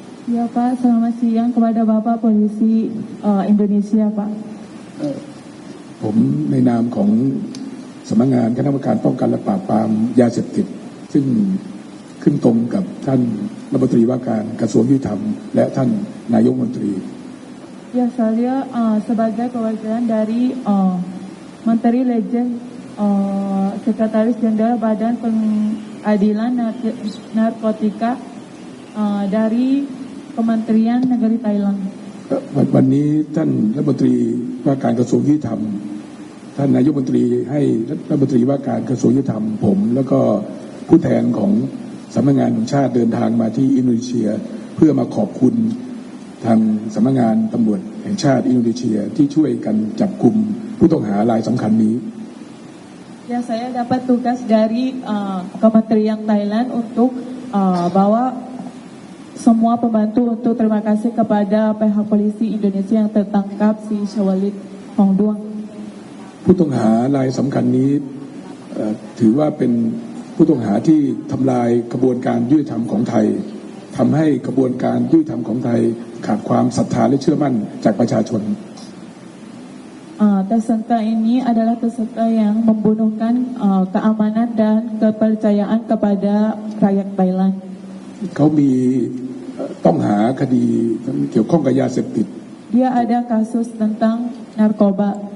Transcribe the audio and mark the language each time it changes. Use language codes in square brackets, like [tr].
[id] Ya Pak, selamat siang kepada Bapak Polisi Indonesia Pak. [th] ผมในนามของสำนักงานคณะกรรมการป้องกันและปราบปรามยาเสพติดซึ่งขึ้นตรงกับท่านรัฐมนตรีว่าการกระทรวงยุติธรรมและท่านนายกรัฐมนตรี [id] Ya saya sebagai perwakilan dari Menteri Legend Sekretaris Jenderal Badan Pengadilan Narkotika dari Kementerian Negeri Thailand. [th] วันนี้ท่านรัฐมนตรีว่าการกระทรวงยุติธรรมท่านนายกรัฐมนตรีให้รัฐมนตรีว่าการกระทรวงยุติธรรมผมแล้วก็ผู้แทนของสำนักงานแห่งชาติเดินทางมาที่อินโดนีเซียเพื่อมาขอบคุณทางสำนักงานตำรวจแห่งชาติอินโดนีเซียที่ช่วยกันจับกุมผู้ต้องหารายสำคัญนี้ [id] Ya saya dapat tugas dari Kementerian Thailand untuk bawa semua pembantu untuk terima kasih kepada pihak polisi Indonesia yang tertangkap si Syawalid Hongduang. [th] ผู้ต้องหารายสำคัญนี้ถือว่าเป็นผู้ต้องหาที่ทำลายกระบวนการยุติธรรมของไทยทำให้กระบวนการยุติธรรมของไทยขาดความศรัทธาและเชื่อมั่นจากประชาชน [id] Tersangka ini adalah tersangka yang membunuhkan keamanan dan kepercayaan kepada rakyat Thailand. [th] เขามีต้องหาคดีเกี่ยวข้องกับยาเสพติด [id] Dia ada kasus tentang narkoba.